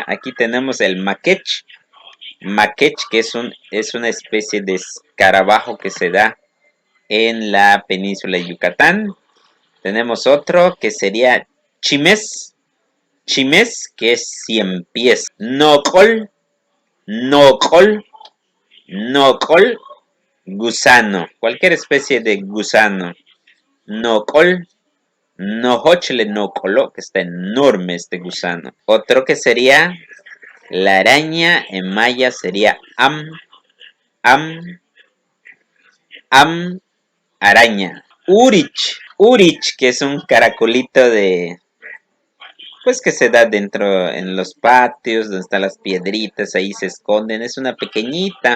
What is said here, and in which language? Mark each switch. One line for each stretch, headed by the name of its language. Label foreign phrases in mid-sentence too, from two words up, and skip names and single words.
Spanish: Aquí tenemos el maquech. Maquech, que es una especie de escarabajo que se da en la península de Yucatán. Tenemos otro que sería chimes. Chimes, que es 100 pies. Nocol. Nocol. Nocol. Gusano. Cualquier especie de gusano. Nocol.
Yucateco: Nojochle nocolo,
Spanish: que está enorme este gusano. Otro que sería la araña en maya sería am, araña. Urich. urich, que es un caracolito de, pues que se da dentro en los patios, donde están las piedritas, ahí se esconden, es una pequeñita.